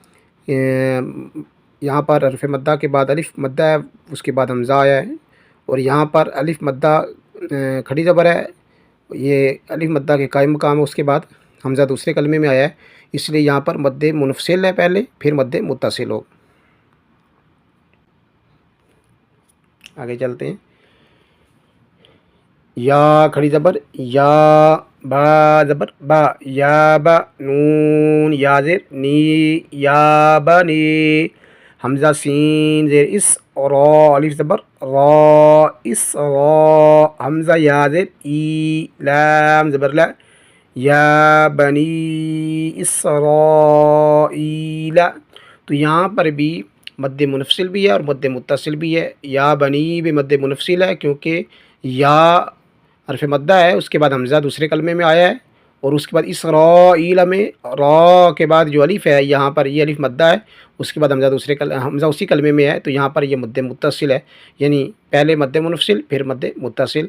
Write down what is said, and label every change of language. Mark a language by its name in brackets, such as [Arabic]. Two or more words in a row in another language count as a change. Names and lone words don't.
[Urdu] یہاں پر حرف مدہ کے بعد الف مدہ ہے، اس کے بعد حمزہ آیا ہے، اور یہاں پر الف مدہ کھڑی زبر ہے، یہ الف مدہ کے قائم مقام ہے، اس کے بعد حمزہ دوسرے کلمے میں آیا ہے، اس لیے یہاں پر مد منفصل ہے پہلے، پھر مد متصل ہو۔ آگے چلتے ہیں، یا کھڑی زبر یا، با زبر با، یا با، نون یا زیر نی، یا بنی، حمزہ سین زیر اس، را الف زبر را، اس را، حمزہ یا زیر ای، لام زبر لا، یا بنی اسرائیل، تو یہاں پر بھی مد منفصل بھی ہے اور مد متصل بھی ہے۔ یا بنی بھی مد منفصل ہے کیونکہ یا حرف مدہ ہے، اس کے بعد حمزہ دوسرے کلمے میں آیا ہے، اور اس کے بعد اسرائیل میں را کے بعد جو الف ہے یہاں پر یہ الف مدہ ہے، اس کے بعد حمزہ حمزہ اسی کلمے میں ہے، تو یہاں پر یہ مد متصل ہے، یعنی پہلے مد منفصل پھر مد متصل.